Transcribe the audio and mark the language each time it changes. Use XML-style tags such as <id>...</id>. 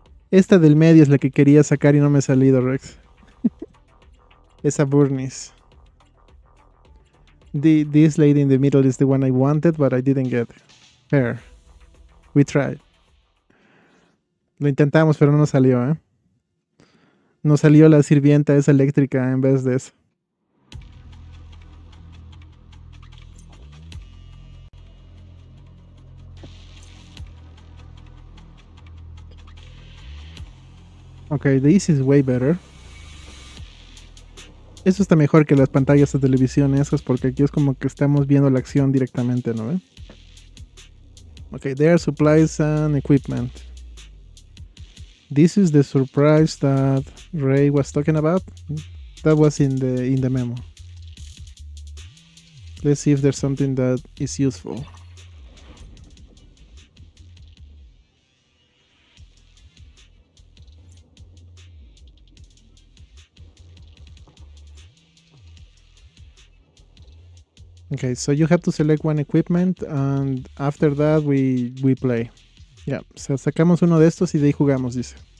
<es>Esta del medio es la que quería sacar y no me ha salido, Rex. Esa Burnice.</es> <en>This lady in the middle is the one I wanted, but I didn't get her. We tried.</en> <es>Lo intentamos, pero no nos salió, ¿eh? Nos salió la sirvienta esa eléctrica en vez de eso.</es> <en>Okay, this is way better.</en> <es>Eso está mejor que las pantallas de televisión esas, porque aquí es como que estamos viendo la acción directamente, ¿no?</es> <en>Okay, there are supplies and equipment. This is the surprise that Ray was talking about. That was in the memo. Let's see if there's something that is useful. Okay, so you have to select one equipment and after that we play.</en> <es>Ya, yeah, o sea, sacamos uno de estos y de ahí jugamos, dice.</es>